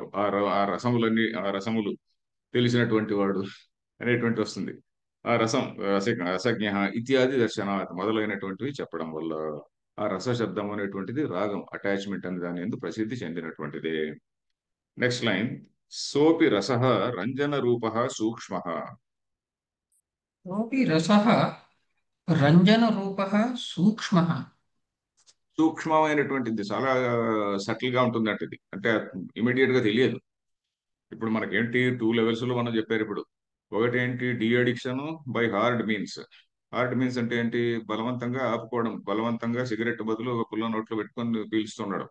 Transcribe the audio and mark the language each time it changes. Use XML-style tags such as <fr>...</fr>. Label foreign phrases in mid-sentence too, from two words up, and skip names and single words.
<te>ఆ రసములన్నీ, ఆ రసములు తెలిసినటువంటి వాడు అనేటువంటి వస్తుంది. ఆ రసం</te> <sa>रसज्ञ इत्यादि दर्शनात्,</sa> <te>మొదలైనటువంటివి చెప్పడం వల్ల ఆ రస శబ్దం అనేటువంటిది రాగం, అటాచ్మెంట్ అనే దాని ఎందు ప్రసిద్ధి చెందినటువంటిది.</te> <en>next line,</en> <sa>सोऽपि रस रञ्जन रूप सूक्ष्म. कोऽपि रसः रञ्जनरूपः सूक्ष्मः।</sa> <te>సూక్ష్మమైనటువంటిది, చాలా సటిల్ గా ఉంటుంది అంటే ఇది. అంటే ఇమీడియట్ గా తెలియదు. ఇప్పుడు మనకేంటి 2 లెవెల్స్ లో మనం చెప్పారు ఇప్పుడు. ఒకటి ఏంటి?</te> <en>de-addiction by hard means. hard means</en> <te>అంటే ఏంటి? బలవంతంగా ఆపుకోవడం, బలవంతంగా సిగరెట్ బదులు ఒక పుల్ల నోట్లో పెట్టుకొని పీల్చుతున్నాడు.</te>